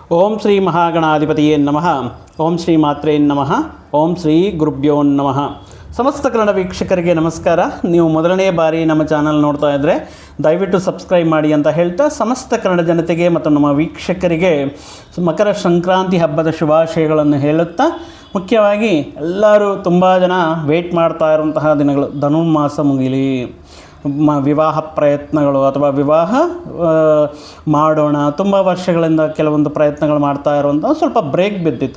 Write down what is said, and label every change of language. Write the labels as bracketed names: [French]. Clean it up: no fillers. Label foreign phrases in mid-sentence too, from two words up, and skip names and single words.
[Sanskrit] ಓಂ ಶ್ರೀ ಮಹಾಗಣಾಧಿಪತಿಯೇ ನಮಃ. ಓಂ ಶ್ರೀ ಮಾತ್ರೇ ನಮಃ. ಓಂ ಶ್ರೀ ಗುರುಭ್ಯೋ ನಮಃ. [Kannada] ಸಮಸ್ತ ಕನ್ನಡ ವೀಕ್ಷಕರಿಗೆ ನಮಸ್ಕಾರ. ನೀವು ಮೊದಲನೇ ಬಾರಿ ನಮ್ಮ ಚಾನಲ್ ನೋಡ್ತಾ ಇದ್ದರೆ ದಯವಿಟ್ಟು ಸಬ್ಸ್ಕ್ರೈಬ್ ಮಾಡಿ ಅಂತ ಹೇಳ್ತಾ, ಸಮಸ್ತ ಕನ್ನಡ ಜನತೆಗೆ ಮತ್ತು ನಮ್ಮ ವೀಕ್ಷಕರಿಗೆ ಮಕರ ಸಂಕ್ರಾಂತಿ ಹಬ್ಬದ ಶುಭಾಶಯಗಳನ್ನು ಹೇಳುತ್ತಾ, ಮುಖ್ಯವಾಗಿ ಎಲ್ಲರೂ ತುಂಬ ಜನ ವೆಯ್ಟ್ ಮಾಡ್ತಾ ಇರುವಂತಹ ದಿನಗಳು ಧನುರ್ಮಾಸ ಮುಗಿಲಿ, ವಿವಾಹ ಪ್ರಯತ್ನಗಳು ಅಥವಾ ವಿವಾಹ ಮಾಡೋಣ, ತುಂಬ ವರ್ಷಗಳಿಂದ ಕೆಲವೊಂದು ಪ್ರಯತ್ನಗಳು ಮಾಡ್ತಾ ಇರುವಂಥ ಸ್ವಲ್ಪ ಬ್ರೇಕ್ ಬಿದ್ದಿತ್ತು.